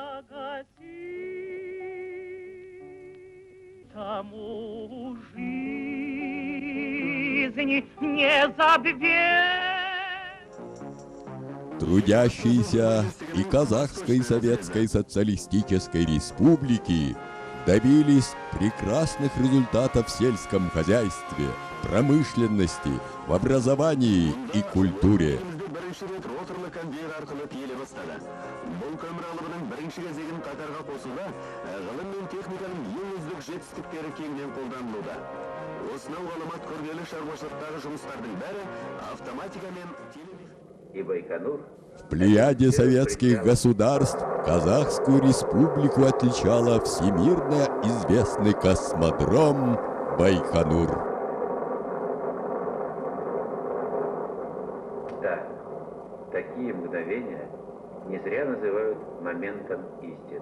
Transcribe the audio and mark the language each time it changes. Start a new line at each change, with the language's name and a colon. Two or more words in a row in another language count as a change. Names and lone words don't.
Russian: Тому жизни не забвет. Трудящиеся и Казахской Советской Социалистической Республики добились прекрасных результатов в сельском хозяйстве, промышленности, в образовании и культуре.
Kazakh: Бірінші рет роторлы конвейер арқылы тиеле бастады. Бұл көмір алыбының бірінші кезегін қатарға қосуда ғылым мен техниканың ең үздік жетістіктері кеңінен қолданылуда. Осынау ғаламат күрделі шаруашылықтағы жұмыстардың бәрі автоматикамен
Russian: И Байконур. В плеяде советских государств Казахскую республику отличала всемирно известный космодром Байконур. Да, такие мгновения не зря называют моментом истины.